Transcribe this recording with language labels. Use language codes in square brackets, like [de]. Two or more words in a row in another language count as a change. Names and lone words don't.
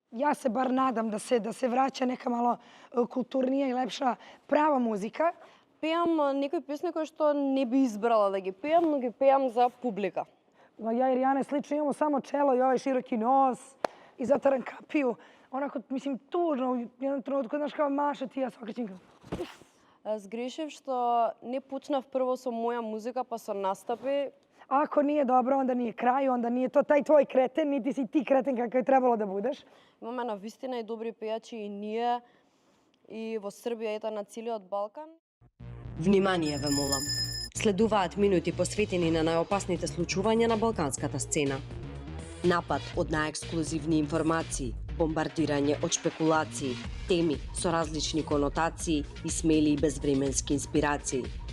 [sr] ja se bar nadam da se vraća neka malo kulturnija i lepša prava muzika. [mk] Пеам некои песни кои што не би избрала да ги пеам, но ги пеам за публика. [sr] Ja i Rijana slično imamo samo čelo i ovaj široki nos i zataran kapiju. Onako, mislim, tužno, u jednom trenutku, znaš, kao maša ti, ja se okrećim kao... [mk] Zgрешив што не почнав прво со моја музика, па со настапи. [sr] Ako nije dobro, onda nije kraj, onda nije to taj tvoj kreten, niti si ti kreten kakav je trebalo da budeš. [mk] Имаме навистина и добри пејачи и ние, и во Србија, ета на целиот Балкан. Внимание ве молам. Следуваат минути посветени на најопасните случувања на балканската сцена. Напад од најексклузивни информации, бомбардирање од шпекулации, теми со различни конотации и смели и безвременски инспирации.